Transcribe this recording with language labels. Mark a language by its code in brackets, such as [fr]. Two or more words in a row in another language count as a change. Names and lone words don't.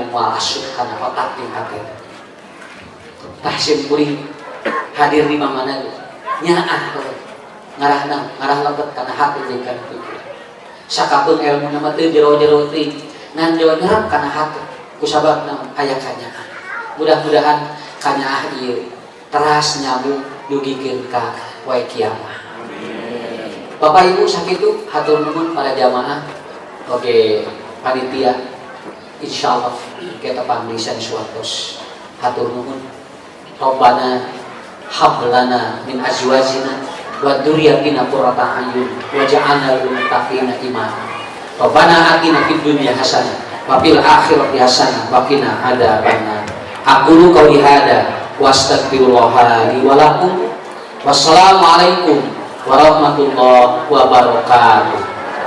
[su] moal asup kana otak jeung hati tah sim kuring hadir di mana nyaah ngarah lebet kana hati jeung kana pikiran sakapeung ilmu mah teu jero-jero teuing ngan jero nyerap kana hati kusababna aya kanyaah mudah-mudahan kanyaah ieu teras nyambung dugikeun ka wae kiamah. Bapak Ibu sakitu hatur nuhun para jamaah oge panitia insyaallah kita pangrisan suartos hatur nuhun [ar] ربنا هب لنا من أزواجنا وذرياتنا قرة أعين واجعلنا للمتقين إماما. ربنا آتنا في الدنيا حسنة وفي الآخرة حسنة وقنا عذاب النار. أقول قولي هذا وأستغفر الله لي ولكم. والسلام عليكم ورحمة الله وبركاته.